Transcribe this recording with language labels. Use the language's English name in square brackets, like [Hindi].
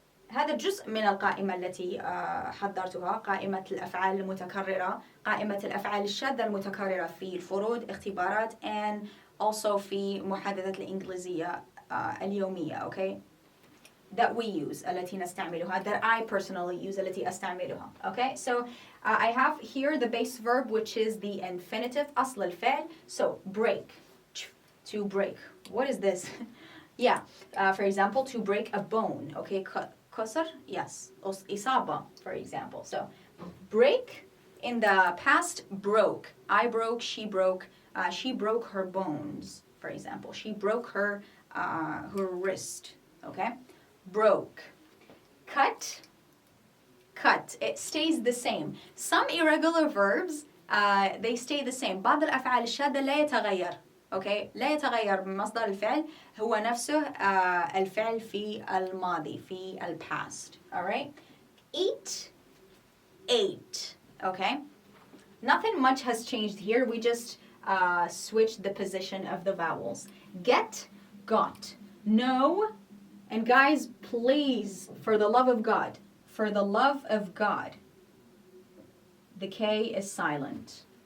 [Arabic] هذا جزء من القائمة التي حضرتها، قائمة الأفعال المتكررة، قائمة الأفعال الشاذة المتكررة في الفروض، اختبارات، [English] and also [Arabic] في محادثات الإنجليزية اليومية, okay? [English] That we use, [Arabic] التي نستعملها, [English] that I personally use, [Arabic] التي أستعملها, [English] okay? So I have here the base verb, which is the infinitive, أصل الفعل. So break, to break. What is this? Yeah, for example, to break a bone, okay? كسر, yes. إصابة, for example. So break in the past, broke. I broke, she broke her bones, for example. She broke her wrist, okay? Broke. Cut, it stays the same. Some irregular verbs, they stay the same. [Arabic] بعض الأفعال الشاذة لا يتغير. Okay, لا يتغير مصدر الفعل، هو نفسه الفعل في الماضي، في past. [English] Alright? Eat, ate. Okay? Nothing much has changed here. We just switched the position of the vowels. Get, got. No, and guys, please, for the love of God, the K is silent.